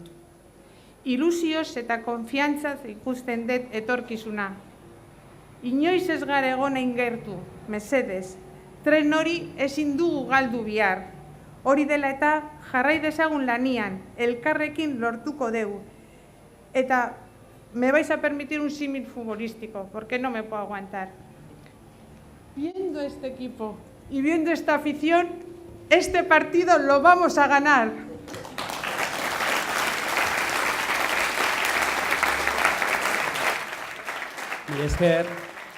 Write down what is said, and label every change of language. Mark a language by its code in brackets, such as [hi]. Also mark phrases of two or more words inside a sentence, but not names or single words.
[eu] Ilusioz eta konfiantzaz ikusten dut etorkizuna. Inoiz ez gara egonein gertu, mesedez, tren hori ezin dugu galdu bihar. Hori dela eta jarrai dezagun lanian, elkarrekin lortuko dugu. [es] Eta me vais a permitir un símil futbolístico, porque no me puedo aguantar. Viendo este equipo y viendo esta afición, este partido lo vamos a ganar. [eu] Mila esker.